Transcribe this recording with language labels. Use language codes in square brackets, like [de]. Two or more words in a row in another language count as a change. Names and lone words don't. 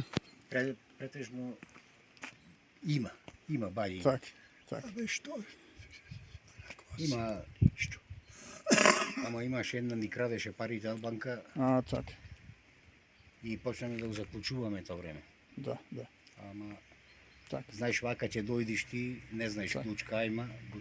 [mk] Претежно има баји. Так, так. A veš što? Има, ама имаше една ни крадеше парите од банка А, так. и почнаме да го заклучуваме тоа време. Да, да. Ама Так, знаеш вака ќе дојдиш ти, не знаеш Так. клучка има, го